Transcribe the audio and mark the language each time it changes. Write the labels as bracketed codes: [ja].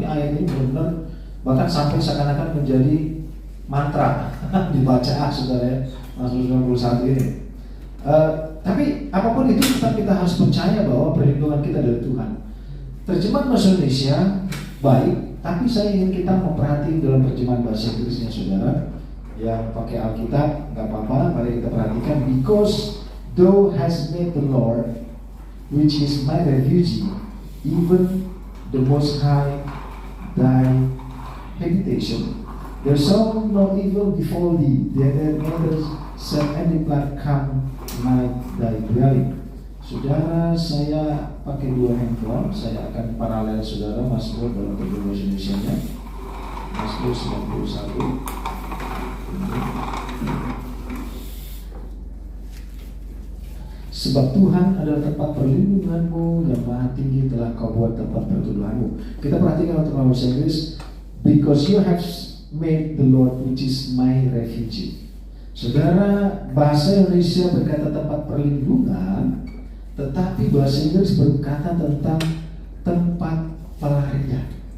[id] Ini ayat ini benar-benar bahkan sampai seakan-akan menjadi mantra dibaca saudara ya, Mazmur 91 ini. Tapi apapun itu kita harus percaya bahwa perlindungan kita dari Tuhan. Terjemahan bahasa Indonesia baik, tapi saya ingin kita memperhatikan dalam terjemahan bahasa Inggrisnya saudara. Yang pakai Alkitab nggak apa-apa, mari kita perhatikan. [en] Because thou hast made the Lord, which is my refuge, even the Most High thy habitation. There shall no evil befall thee, there neither shall any plague come nigh thy dwelling. [id] Saudara, saya pakai 2 handphone, saya akan paralel saudara Mazmur dalam terjemahan bahasa Indonesia-nya. Mazmur 91. Sebab Tuhan adalah tempat perlindunganmu, yang maha tinggi telah kau buat tempat perteduhanmu. Kita perhatikan untuk bahasa Inggris. [en] Because you have made the Lord, which is my refuge. [id] Saudara, bahasa Indonesia berkata tempat perlindungan, tetapi bahasa Inggris berkata tentang tempat pelarian.